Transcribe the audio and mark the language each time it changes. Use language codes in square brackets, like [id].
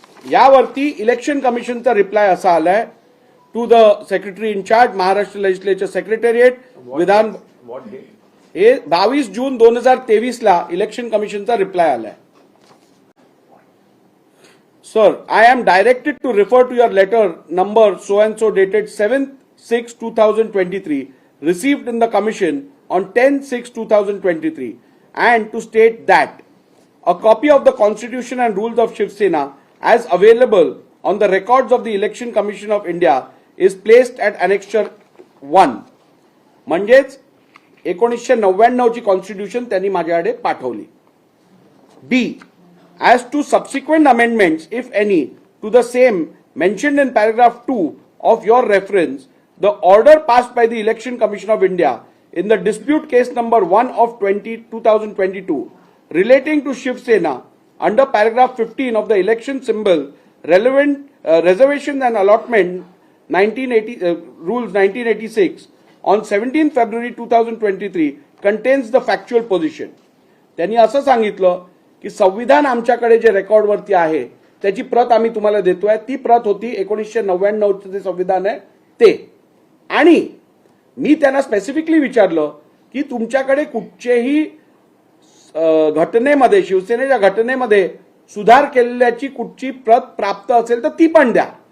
[mr] यावरती election कमिशनचा reply असा आलाय, [en] to the secretary in charge Maharashtra legislature secretariat [mr] विधान. हे 22 जून 2023 ला इलेक्शन कमिशनचा रिप्लाय आलाय. [en] Sir, I am directed to refer to your letter number so and so dated 7/6/2023 received in the commission on 10/6/2023 and to state that a copy of the constitution and rules of Shiv Sena as available on the records of the Election Commission of India is placed at Annexure 1. [mr] म्हणजेच 1999 ची constitution त्यांनी माझ्याकडे पाठवली. [en] B. As to subsequent amendments, if any, to the same mentioned in paragraph 2 of your reference, the order passed by the Election Commission of India in the dispute case number 1 of 2022 relating to Shiv Sena under paragraph 15 of the election symbol relevant reservations and allotment 1980 rules 1986 on 17 February 2023 contains the factual position. [mr] त्यांनी असं सांगितलं की संविधान आमच्याकडे जे रेकॉर्डवरती आहे त्याची प्रत आम्ही तुम्हाला देतोय. ती प्रत होती 1999 चे जे संविधान आहे ते. आणि मी त्यांना स्पेसिफिकली विचारलं की तुमच्याकडे कुठचेही घटनेमध्ये, शिवसेनेच्या घटनेमध्ये सुधार केलेल्याची कुठची प्रत प्राप्त असेल तर ती पण द्या.